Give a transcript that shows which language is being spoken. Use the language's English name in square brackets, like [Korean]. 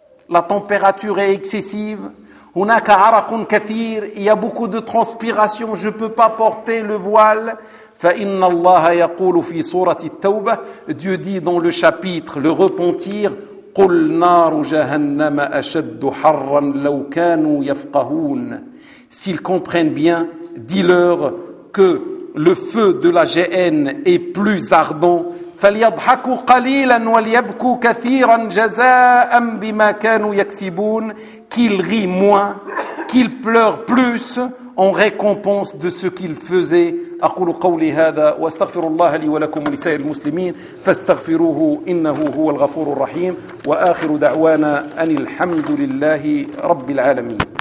[French] la température est excessive [Arabic] هناك عرق كثير [French] il y a beaucoup de transpiration je peux pas porter le voile [Arabic] فإن الله يقول في سورة التوبة [French] Dieu dit dans le chapitre le repentir [Arabic] قل نار جهنم أشد حرا لو كانوا يفقهون. [French] S'ils comprennent bien, dis-leur que le feu de la GN est plus ardent. [Arabic] فليضحكوا قليلا وليبكوا كثيرا جزاء بما كانوا يكسبون. [French] Qu'ils rient moins, qu'ils pleurent plus en récompense de ce qu'ils faisaient. [Arabic] أقول قولي هذا واستغفر الله لي ولكم ولسائر المسلمين فاستغفروه إنه هو الغفور الرحيم وآخر دعوانا أن الحمد لله رب العالمين.